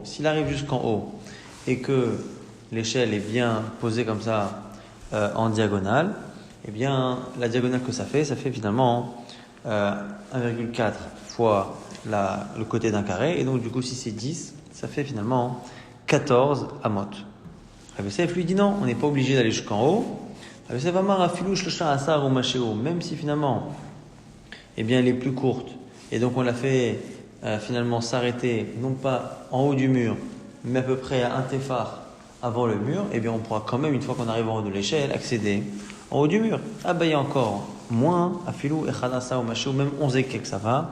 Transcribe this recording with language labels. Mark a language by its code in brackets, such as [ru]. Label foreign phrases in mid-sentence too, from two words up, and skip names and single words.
[fr] S'il arrive jusqu'en haut et que l'échelle est bien posée comme ça en diagonale, eh bien la diagonale que ça fait finalement 1,4 fois le côté d'un carré, et donc du coup si c'est 10, ça fait finalement 14 amot. Rabbi Yosef lui dit non, on n'est pas obligé d'aller jusqu'en haut. Rabbi Yosef [he] אמר אפילו שלשה עשר ומשהו, [fr] même si finalement eh bien elle est plus courte, et donc on l'a fait finalement s'arrêter non pas en haut du mur, mais à peu près à un téphar avant le mur, eh bien on pourra quand même, une fois qu'on arrive en haut de l'échelle, accéder en haut du mur. Ah ben il y a encore moins, [he] אפילו אחד עשר ומשהו, [fr] même 11 et quelques, ça va.